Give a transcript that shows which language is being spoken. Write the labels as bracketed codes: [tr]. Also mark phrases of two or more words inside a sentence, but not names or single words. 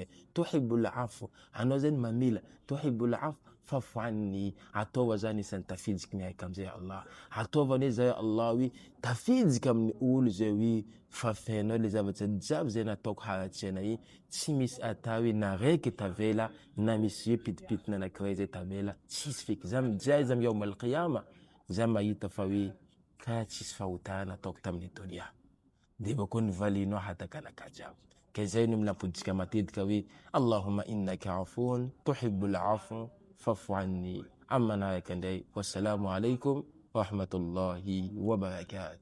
[ar] تحب العفو, [mg] anao zany mamela, [ar] تحب العفو فاعف عني, [mg] ataova zany isan'ny tafijiky miaraka am'zay Allah. Ataova hoe zay Allah hoe tafijika amin'ny olo zay hoe fafenao le zavatra jiaby zay nataoko haratsiana iny, tsy misy ata hoe na raiky tavela na misy hoe pitipitina anankiray zay tavela, tsisy feky. Za mijay za [ar] يوم القيامة [mg] za mahita fa hoe kaya tsisy fahotana nataoko tamin'ny dunia, de bako nivalinao hataka anakahy jiaby. Ka zay no milampoditsika matetika hoe [ar] اللهم إنك عفو تحب العفو فاعف عني. [mg] Amma naraka ndray, [ar] والسلام عليكم ورحمة الله وبركاته.